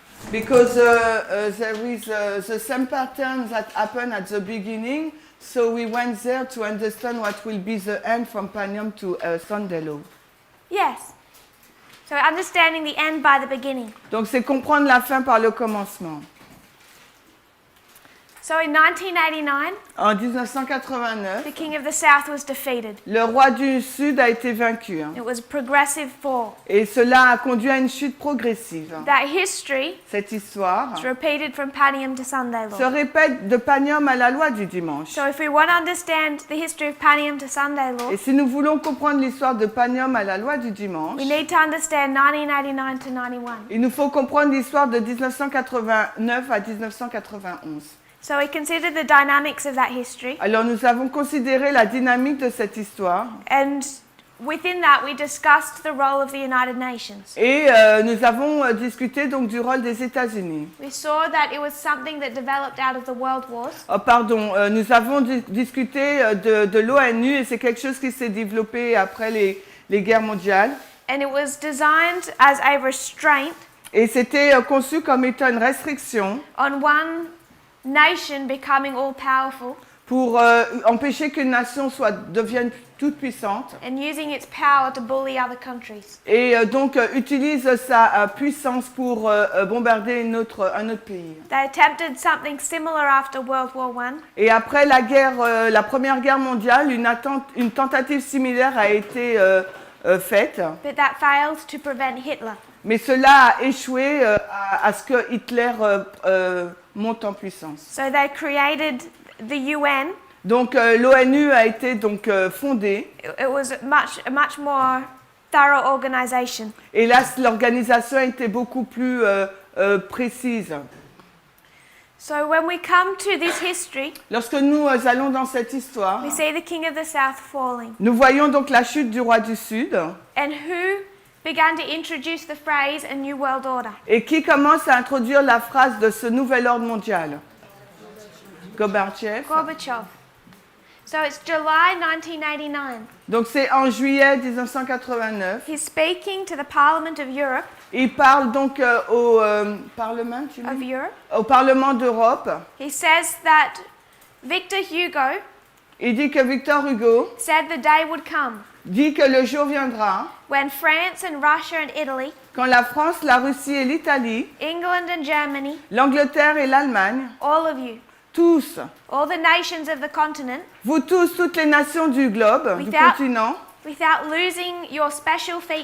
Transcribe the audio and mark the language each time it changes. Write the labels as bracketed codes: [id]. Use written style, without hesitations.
[en] Because there is the same pattern that happened at the beginning, so we went there to understand what will be the end from Panium to Sunday law. Yes. So understanding the end by the beginning. [fr] Donc c'est comprendre la fin par le commencement. [en] So in 1989, [fr] En 1989, [en] the king of the south was defeated. [fr] le roi du Sud a été vaincu, [en] It was a progressive fall. [fr] et cela a conduit à une chute progressive. [en] That history [fr] Cette histoire [en] is repeated from Panium to Sunday [fr] se [en] law. [fr] répète de Panium à la loi du dimanche. [en] So if we want to understand the history of Panium to Sunday law, [fr] Et si nous voulons comprendre l'histoire de Panium à la loi du dimanche, [en] we need to understand 1989 to 91. [fr] il nous faut comprendre l'histoire de 1989 à 1991. [en] So we consider the dynamics of that history, [fr] Alors nous avons considéré la dynamique de cette histoire [en] and within that we discussed the role of the United Nations. [fr] et nous avons discuté donc du rôle des États-Unis. [en] We saw that it was something that developed out of the world wars, [fr] Nous avons discuté de l'ONU et c'est quelque chose qui s'est développé après les guerres mondiales. [en] and it was designed as a restraint [fr] Et c'était conçu comme étant une restriction [en] on one nation becoming all-powerful [fr] pour empêcher qu'une nation devienne toute puissante [en] and using its power to bully other countries. [fr] et donc utilise sa puissance pour bombarder un autre pays. [en] They attempted something similar after World War I, [fr] Et après la Première Guerre mondiale, une tentative similaire a été faite, [en] but that failed to prevent Hitler. [fr] mais cela a échoué à ce que Hitler monte en puissance. [en] So they created the UN. [fr] Donc l'ONU a été donc fondée [en] It was a much more thorough organization. [fr] et là l'organisation a été beaucoup plus précise. [en] So when we come to this history, [fr] Lorsque nous allons dans cette histoire, [en] we see the king of the south falling. [fr] nous voyons donc la chute du roi du Sud [en] And who began to introduce the phrase a new world order? [fr] et qui commence à introduire la phrase de ce nouvel ordre mondial. [en] Gorbatchev. Gorbachev. So it's July 1989. [fr] Donc c'est en juillet 1989. [en] He's speaking to the Parliament of Europe, [fr] Il parle donc au Parlement, au Parlement d'Europe. [en] He says that Victor Hugo [fr] Il dit que Victor Hugo [en] said the day would come [fr] dit que le jour viendra [en] when France and Russia and Italy, [fr] quand la France, la Russie et l'Italie, [en] England and Germany, [fr] l'Angleterre et l'Allemagne, [en] all of you, [fr] tous, [en] all the nations of the continent, [fr] vous tous, toutes les nations du globe, du continent, [en] without losing your special